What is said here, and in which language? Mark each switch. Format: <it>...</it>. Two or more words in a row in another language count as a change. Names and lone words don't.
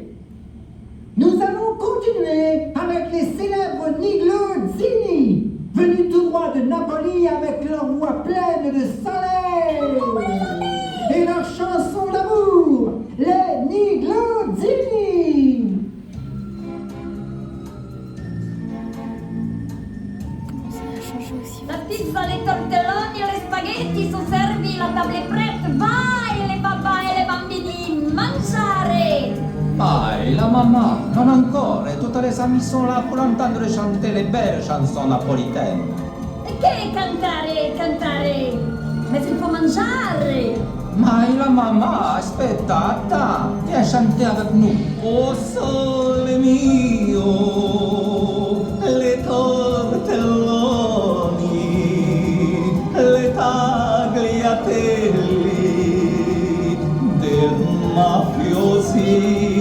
<fr>Nous allons continuer avec les célèbres Niglozzini, venus tout droit de Napoli avec leur voix pleine de soleil et leur chanson d'amour, les Niglozzini.</fr> <it>La pizza, les tortelloni e le spaghetti sono servi, la tavola è prête, vai le papà e le bambini, mangiare! Mai, la mamma, non ancora, tutte le</it> <fr>amies sont là pour entendre chanter les belles chansons napolitaines.</fr> <it>Che cantare, ma</it> <fr>il faut</fr> <it>mangiare! Mai, la mamma, aspetta,</it> <fr>attends, viens chanter avec nous.</fr> <it>Oh sole mio, le tortelloni, le tagliatelle del mafiosi.</it>